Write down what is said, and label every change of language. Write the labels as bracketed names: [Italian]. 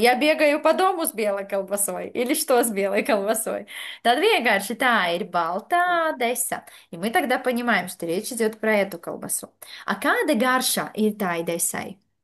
[Russian] Я бегаю по дому с белой колбасой. Или что с белой колбасой? [Latvian] Tad vienkārši tā ir baltā desa. [Russian] И мы тогда понимаем, что речь идет про эту колбасу. [Latvian] А kāda garša ir tai desai?